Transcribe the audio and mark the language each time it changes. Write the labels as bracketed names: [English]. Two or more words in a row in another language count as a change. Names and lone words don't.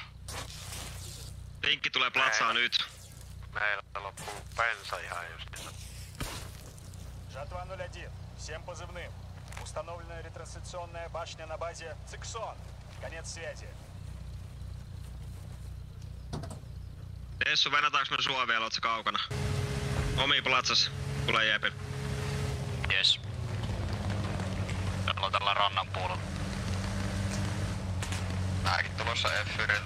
[Finnish] Linkki tulee platsaa nyt. Meillä loppuu bensa ihan just. [Russian] Жатва 01. Всем позывным. Установлена ретрансляционная башня на базе Циксон. Конец связи. [Finnish] Dessu, venätäänkö me sua vielä? Oot sä kaukana? Omi platsas. Tulee jepin. Jes. Täällä on tällä rannan puolella. Mäkin tulossa F-yltä.